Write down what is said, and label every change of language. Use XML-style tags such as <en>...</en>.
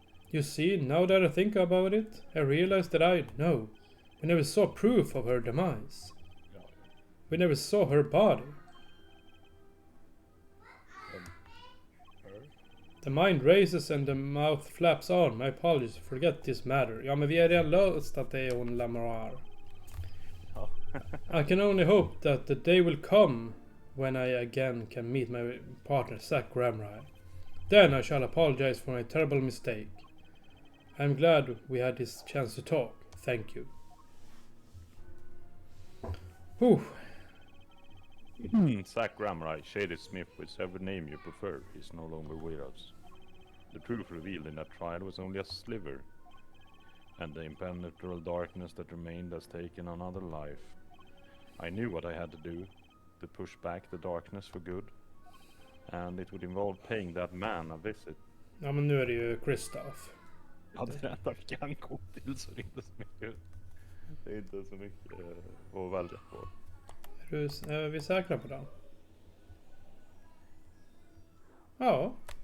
<en>You see, now that I think about it, I realize that we never saw proof of her demise. Yeah. We never saw her body. Her? The mind races and the mouth flaps on. My apologies, forget this matter.</en> <sv>Ja, men vi har redan löst att det är hon Lamar. Ja.</sv> <en>I can only hope that the day will come when I again can meet my partner Zack Ramray. Then I shall apologize for my terrible mistake. I'm glad we had this chance to talk. Thank you. Whew. Zack Ramray, Shady Smith, whichever name you prefer, is no longer with us. The truth revealed in that trial was only a sliver, and the impenetrable darkness that remained has taken another life. I knew what I had to do, to push back the darkness for good, and it would involve paying that man a visit.</en> <sv>Ja, men nu är det ju Kristoff. Ja, det är det enda vi kan gå till, så det är inte så mycket, det är inte så mycket att välja på. Är vi säkra på den? Ja.</sv>